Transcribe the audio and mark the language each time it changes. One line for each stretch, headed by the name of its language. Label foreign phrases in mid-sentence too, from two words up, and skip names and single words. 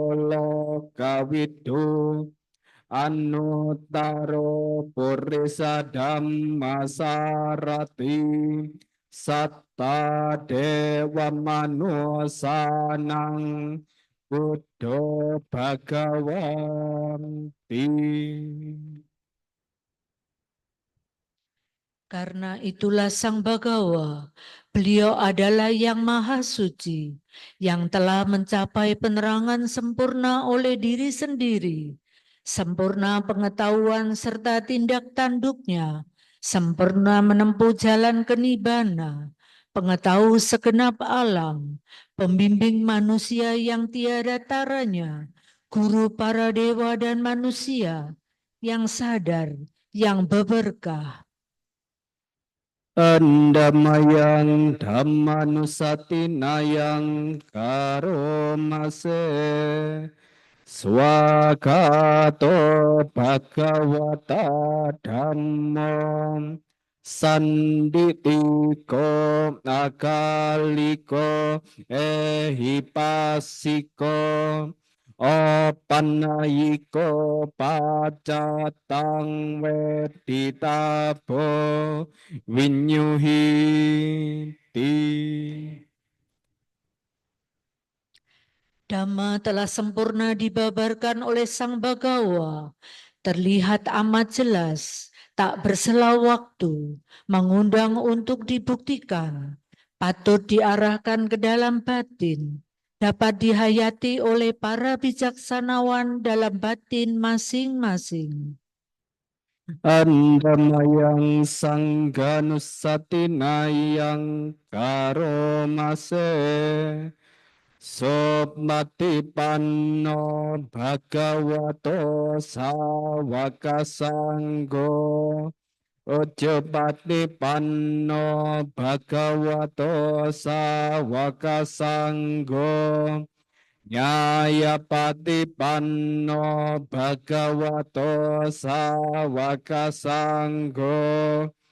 Pali: lokawidu Anuttaro Purisa Dhamma Sarati Satta Dewa Manusanang Buddho Bhagawanti.
Indonesian: Karena itulah Sang Bagawa, beliau adalah yang maha suci, yang telah mencapai penerangan sempurna oleh diri sendiri, sempurna pengetahuan serta tindak tanduknya, sempurna menempuh jalan kenibbana, pengetahu segenap alam, pembimbing manusia yang tiada taranya, guru para dewa dan manusia, yang sadar, yang berberkah.
Pali: Andamayang Dhammanusatinayang karomase Swagato Bhagavata Dhammam Sanditiko Akaliko Ehipasiko Opanayiko Pacatang Weditabo Winyuhiti.
Indonesian: Dhamma telah sempurna dibabarkan oleh Sang Bagawa, terlihat amat jelas, tak bersela waktu, mengundang untuk dibuktikan, patut diarahkan ke dalam batin, dapat dihayati oleh para bijaksanawan dalam batin masing-masing.
Pali: Andamayang sangganusatinayang karomase Sopmati panno bhagavato sawaka sanggo Ujjapati panno bhagavato sawaka sanggo Nyayapati panno bhagavato sawaka sanggo